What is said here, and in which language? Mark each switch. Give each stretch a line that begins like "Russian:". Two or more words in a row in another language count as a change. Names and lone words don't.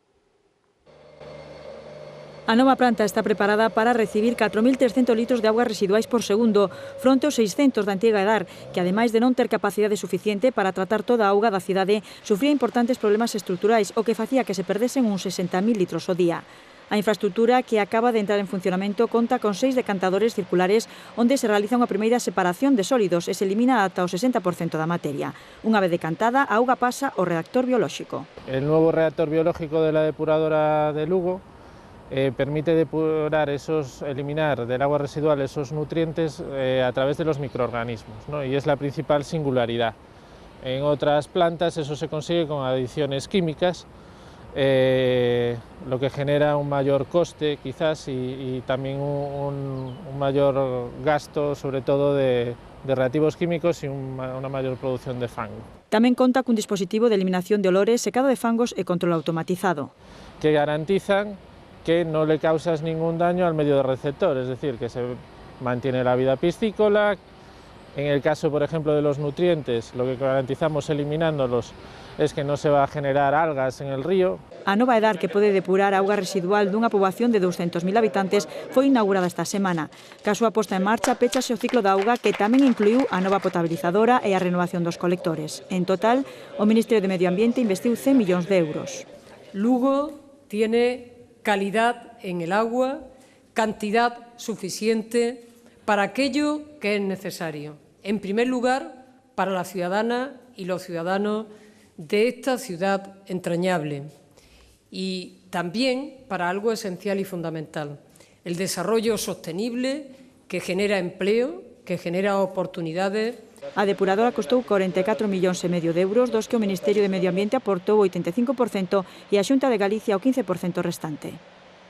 Galician: A nova planta está preparada para recibir 4.300 litros de augas residuais por segundo, fronte aos 600 da antiga edar, que ademais de non ter capacidade suficiente para tratar toda a auga da cidade, sufría importantes problemas estruturais, o que facía que se perdesen uns 60.000 litros ao día. A infraestructura, que acaba de entrar en funcionamento, conta con 6 decantadores circulares onde se realiza unha primeira separación de sólidos e se elimina ata o 60% da materia. Unha vez decantada, a auga pasa ao reactor biolóxico.
Spanish: El nuevo reactor biológico de la depuradora de Lugo permite depurar eliminar del agua residual esos nutrientes a través de los microorganismos, ¿no? Y es la principal singularidad. En otras plantas eso se consigue con adiciones químicas, lo que genera un mayor coste quizás y también un mayor gasto, sobre todo de reactivos químicos y una mayor producción de fango.
Galician: Tamén conta cun dispositivo de eliminación de olores, secado de fangos e control automatizado.
Spanish: Que garantizan que no le causas ningún daño al medio de receptor, es decir, que se mantiene la vida piscícola. En el caso, por ejemplo, de los nutrientes, lo que garantizamos eliminándolos es que no se va a generar algas en el río.
Galician: A nova edar que pode depurar a auga residual dunha poboación de 200.000 habitantes foi inaugurada esta semana. Caso a posta en marcha, péchase o ciclo da auga que tamén incluiu a nova potabilizadora e a renovación dos colectores. En total, o Ministerio de Medio Ambiente investiu 100 millóns de euros.
Spanish: Lugo tiene calidad en el agua, cantidad suficiente para aquello que es necesario. En primer lugar, para la ciudadana y los ciudadanos de esta ciudad entrañable. Y también para algo esencial y fundamental, el desarrollo sostenible que genera empleo, que genera oportunidades.
Galician: A depuradora costou 44,5 millóns de euros, dos que o Ministerio de Medio Ambiente aportou o 85% e a Xunta de Galicia o 15% restante.